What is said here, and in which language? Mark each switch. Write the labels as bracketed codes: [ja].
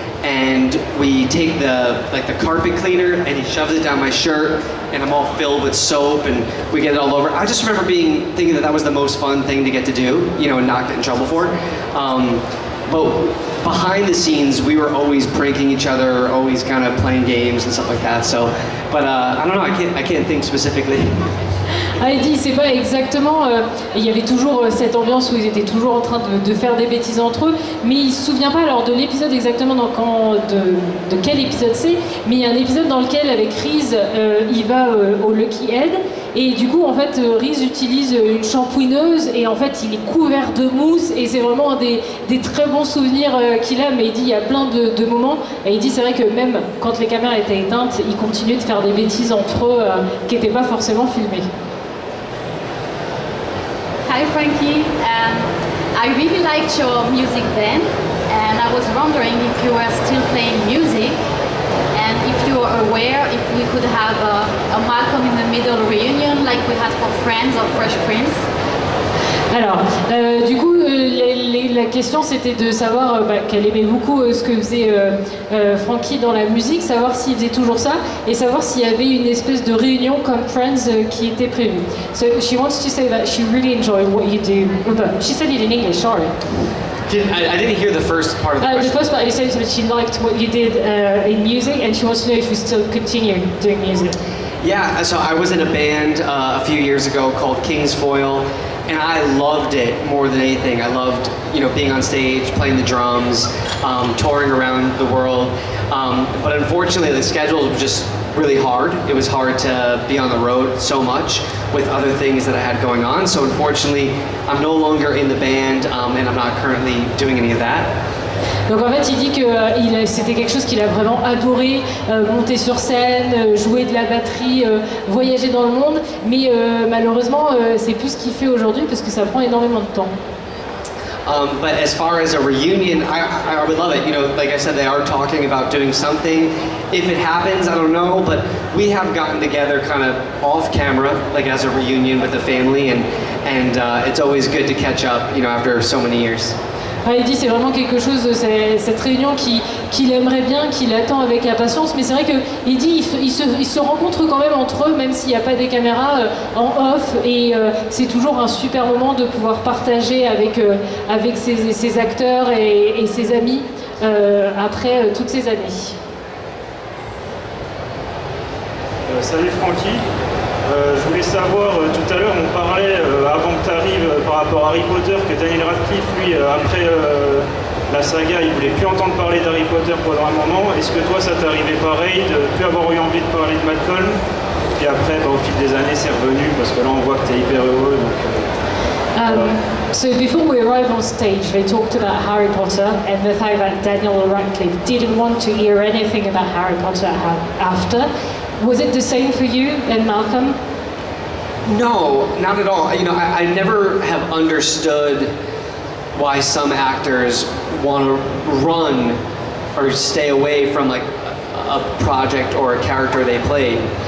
[en] and we take the carpet cleaner and he shoves it down my shirt and I'm all filled with soap and we get it all over. I just remember thinking that was the most fun thing to get to do, you know, and not get in trouble for. But behind the scenes, we were always pranking each other, always kind of playing games and stuff like that. So, but I don't know, I can't think specifically. [fr] Ah, il dit, c'est pas exactement. Il y avait toujours cette ambiance où ils étaient toujours en train de faire des bêtises entre eux, mais il se souvient pas alors de l'épisode exactement de quel épisode c'est, mais il y a un épisode dans lequel avec Reese, il va au Lucky Head. Et du coup, en fait, Reese utilise une shampooineuse et en fait, il est couvert de mousse et c'est vraiment des très bons souvenirs qu'il a. Mais il dit, il y a plein de moments et il dit, c'est vrai que même quand les caméras étaient éteintes, il continuait de faire des bêtises entre eux qui n'étaient pas forcément filmées. [en] Hi Frankie, I really liked your music then and I was wondering if you were still playing music and if you are aware if we could have a Malcolm in the Middle reunion like we had for Friends or Fresh Prince. [fr] Alors, du coup, la question c'était de savoir qu'elle aimait beaucoup ce que faisait Frankie dans la musique, savoir s'il faisait toujours ça et savoir s'il y avait une espèce de réunion comme Friends qui était prévue. [en] So she wants to say that she really enjoyed what you do. She said it in English, sorry. I didn't hear the first part of the question. The first part, she said that she liked what you did in music and she wants to know if you still continue doing music. Yeah, so I was in a band a few years ago called King's Foil. And I loved it more than anything. I loved, you know, being on stage, playing the drums, touring around the world. But unfortunately, the schedule was just really hard. It was hard to be on the road so much with other things that I had going on. So unfortunately, I'm no longer in the band, and I'm not currently doing any of that. [fr] Donc en fait, il dit que c'était quelque chose qu'il a vraiment adoré, monter sur scène, jouer de la batterie, voyager dans le monde, mais malheureusement, c'est plus ce qu'il fait aujourd'hui parce que ça prend énormément de temps. [en] But as far as a reunion, I would love it. You know, like I said, they are talking about doing something. If it happens, I don't know, but we have gotten together kind of off camera, like as a reunion with the family, and it's always good to catch up, you know, after so many years. [fr] Il dit c'est vraiment quelque chose, cette réunion qu'il aimerait bien, qu'il attend avec impatience, mais c'est vrai qu'il dit ils se rencontrent quand même entre eux, même s'il n'y a pas des caméras en off, et c'est toujours un super moment de pouvoir partager avec ses acteurs et ses amis après toutes ces années. Salut Frankie. Je voulais savoir, tout à l'heure on parlait, avant que tu arrives, par rapport à Harry Potter, que Daniel Radcliffe, lui, après la saga, il voulait plus entendre parler d'Harry Potter pendant un moment. Est-ce que toi ça t'est arrivé pareil, de plus avoir eu envie de parler de Malcolm? Puis après, au fil des années, c'est revenu, parce que là on voit que tu es hyper heureux. Donc, [en] So before we arrive on stage, they talked about Harry Potter and the fact that Daniel Radcliffe didn't want to hear anything about Harry Potter after. Was it the same for you and Malcolm? No, not at all. You know, I never have understood why some actors want to run or stay away from like a project or a character they played.